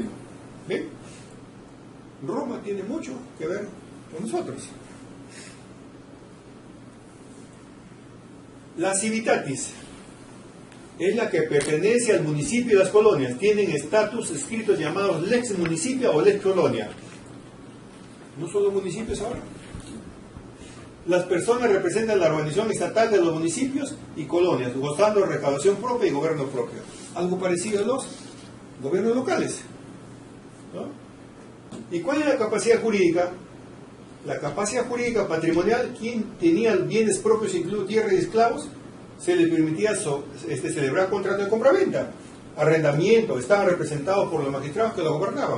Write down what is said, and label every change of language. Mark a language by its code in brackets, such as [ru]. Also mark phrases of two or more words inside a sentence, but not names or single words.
[es] ¿Ven? Roma tiene mucho que ver con nosotros. La civitatis es la que pertenece al municipio y las colonias. Tienen estatus escritos llamados [la] lex municipia [es] o [la] lex colonia. [es] No solo municipios ahora. Las personas representan la organización estatal de los municipios y colonias, gozando de recaudación propia y gobierno propio. Algo parecido a los gobiernos locales, ¿no? ¿Y cuál es la capacidad jurídica? La capacidad jurídica patrimonial, quien tenía bienes propios, incluido tierra y esclavos, se le permitía celebrar contrato de compraventa, arrendamiento, estaban representados por los magistrados que lo gobernaban.